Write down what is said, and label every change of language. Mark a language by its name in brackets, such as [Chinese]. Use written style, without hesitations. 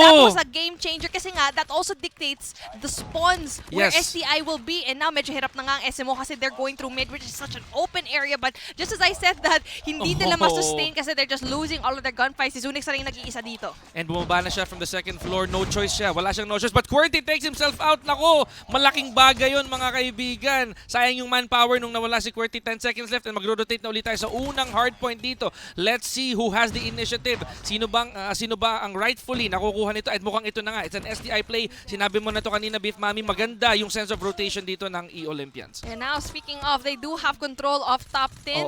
[English] that was a game changer kasi nga, that also dictates the spawns where Yes. STI will be. And now, [Filipino] medyo hirap na nga ang SMO kasi [English] they're going through mid, which is such an open area. But just as I said that, [Filipino] hindi nila masustain kasi [English] they're just losing all of their gunfights. [Filipino] Si Zunix na rin nag-iisa dito. And bumaba na siya [English] from the second floor. [Filipino] No choice siya. Wala siyang no choice. [English] But QWERTY takes himself out. [Filipino] Nako, malaking bagay yun mga kaibigan. Sayang yung manpower nung nawala si QWERTY. 10 seconds left and magro-rotate na ulit tayo sa unang hardpoint dito. [English] Let's see who has the initiative. [Filipino] Sino ba ang rightfully nakukuha nito? At mukhang ito na nga. [English] It's an STI play. [Filipino] Sinabi mo na to kanina, Beef Mami. Maganda yung sense of rotation dito ng E-Olympians. [English] And now, speaking of, they do have control of top 10.